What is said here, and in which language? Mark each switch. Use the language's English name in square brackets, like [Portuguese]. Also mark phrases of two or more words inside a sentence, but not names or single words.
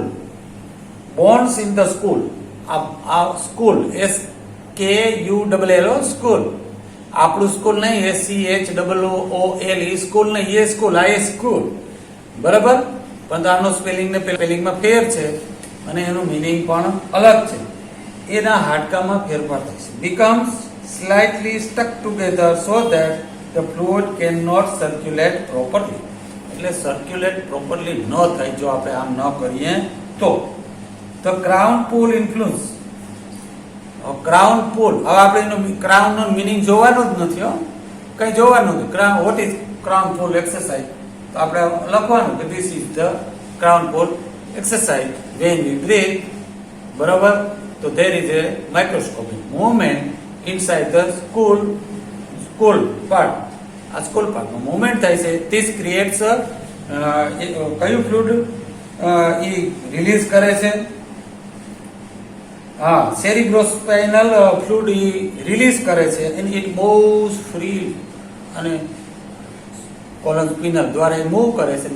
[English] bones in the skull. આ skull SKULL skull. [Gujarati] આપણું સ્કૂલ નહીં, SCHOOL સ્કૂલ નહીં, એ સ્કૂલ, આ એ સ્કૂલ. બરાબર? પણ આનો સ્પેલિંગ ને સ્પેલિંગમાં ફેર છે અને એનું મિનિંગ પણ અલગ છે. એના હાડકામાં ફેરફાર થાય છે. [English] becomes slightly stuck together so that the fluid cannot circulate properly. [Gujarati] એટલે [English] circulate properly [Gujarati] ન થાય જો આપણે આમ ન કરીએ તો. [English] The crown pull influence. crown pull. [Gujarati] હવે આપણે એનો ક્રાઉન નો મિનિંગ જોવાનો જ નથી, કઈ જોવાનું નથી. [English] crown, what is crown pull exercise? [Gujarati] તો આપણે લખવાનું કે [English] this is the crown pull exercise when we breathe. [Gujarati] બરાબર? [English] તો there is a microscopic movement inside the skull part. [Gujarati] આ [English] skull partમાં movement [Gujarati] થાય છે. [English] this creates [Gujarati] કયું ફ્લુઇડ એ રિલીઝ કરે છે? [English] cerebrospinal fluid [Gujarati] રિલીઝ કરે છે [English] and it moves free [Gujarati] અને [English] column spinal [Gujarati] દ્વારા એ મૂવ કરે છે.